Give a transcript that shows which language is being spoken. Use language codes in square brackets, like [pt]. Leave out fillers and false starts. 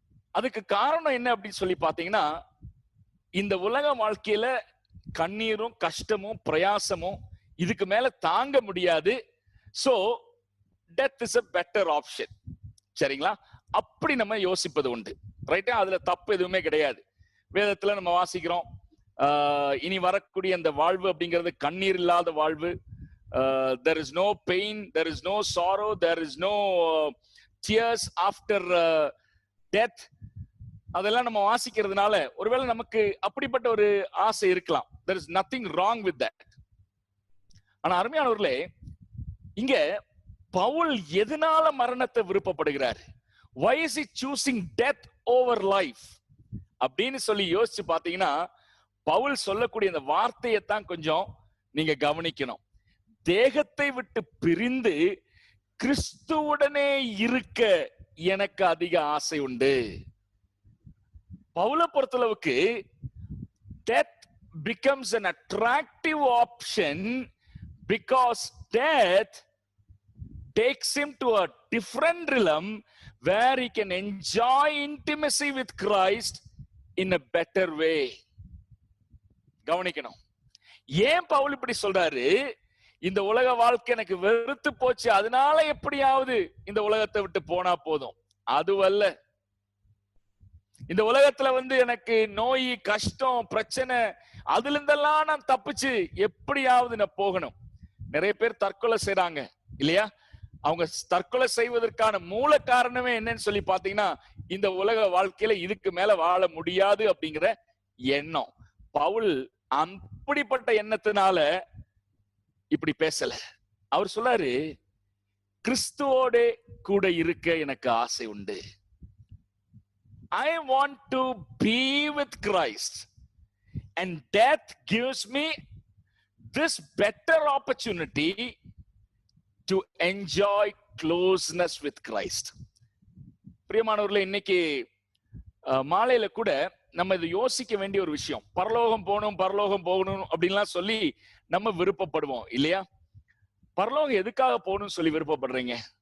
[ta] அதுக்கு காரணம் என்ன அப்படின்னு சொல்லி பாத்தீங்கன்னா, இந்த உலக வாழ்க்கையில கண்ணீரும் கஷ்டமும் பிரயாசமும் இதுக்கு மேல தாங்க முடியாது. [en] So death is a better option. [ta] சரிங்களா? அப்படி நம்ம யோசிப்பது உண்டு. ரைட்டா? அதுல தப்பு எதுவுமே கிடையாது. வேதத்துல நம்ம வாசிக்கிறோம், இனி வரக்கூடிய அந்த வாழ்வு அப்படிங்கிறது கண்ணீர் இல்லாத வாழ்வு. [en] There is no pain, there is no sorrow, there is no tears after death. [ta] அதெல்லாம் நம்ம வாசிக்கிறதுனால ஒருவேளை நமக்கு அப்படிப்பட்ட ஒரு ஆசை இருக்கலாம். [en] There is nothing wrong with that. [ta] ஆனா அருமையானவர்களே, இங்க பவுல் எதனால மரணத்தை விருப்பப்படுகிறார்? [en] Why is he choosing death over life? [ta] அப்படின்னு சொல்லி யோசிச்சு பாத்தீங்கன்னா, பவுல் சொல்லக்கூடிய இந்த வார்த்தையைத்தான் கொஞ்சம் நீங்க கவனிக்கணும். தேகத்தை விட்டு பிரிந்து கிறிஸ்துவுடனே இருக்க எனக்கு அதிக ஆசை உண்டு. பவுலை பொறுத்தளவுக்கு [en] death becomes an attractive option because death takes him to a different realm where he can enjoy intimacy with Christ in a better way. [ta] கவனிக்கணும். ஏன் பவுல் இப்படி சொல்றாரு? இந்த உலக வாழ்க்கை எனக்கு வெறுத்து போச்சு, அதனால எப்படியாவது இந்த உலகத்தை விட்டு போனா போதும், அதுவல்ல. இந்த உலகத்துல எனக்கு நோய், கஷ்டம், பிரச்சனை, அதுல இருந்தெல்லாம் நான் தப்பிச்சு எப்படியாவது நான் போகணும். நிறைய பேர் தற்கொலை செய்றாங்க இல்லையா? அவங்க தற்கொலை செய்வதற்கான மூல காரணமே என்னன்னு சொல்லி பாத்தீங்கன்னா, இந்த உலக வாழ்க்கையில இதுக்கு மேல வாழ முடியாது அப்படிங்கிற எண்ணம். பவுல் அப்படிப்பட்ட எண்ணத்தினால இப்படி பேசல. அவர் சொல்றாரு, கிறிஸ்துவோட கூட இருக்க எனக்கு ஆசை உண்டு. [en] I want to be with Christ, and death gives me this better opportunity to enjoy closeness with Christ. [ta] பிரியமானவர்களே, இன்னைக்கு மாலையில கூட நம்ம இதை யோசிக்க வேண்டிய ஒரு விஷயம். பரலோகம் போகணும் அப்படின்லாம் சொல்லி நம்ம விருப்பப்படுவோம் இல்லையா? பரலோகம் எதுக்காக போகணும்னு சொல்லி விருப்பப்படுறீங்க?